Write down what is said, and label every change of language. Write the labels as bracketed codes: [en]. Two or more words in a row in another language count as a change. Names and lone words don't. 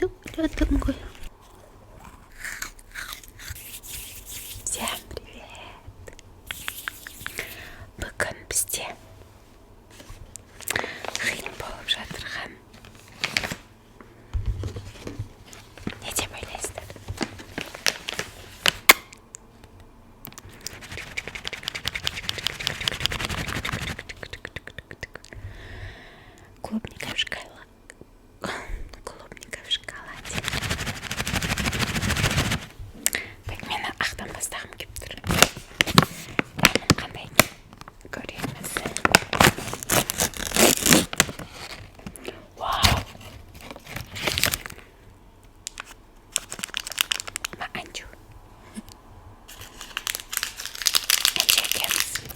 [kk] білетін ғой. [ru] Всем привет! [kk] Бүгін бізде қиын болып жатырған не деп ойлайсыздар? [ru] Клубника в шоколаде. Клубника в шоколаде. [kk] Так, мені ақтан бастағым келіп тұр. Дәмін қандай көреміз. Вау! Ма анчу. Анчу екеміз.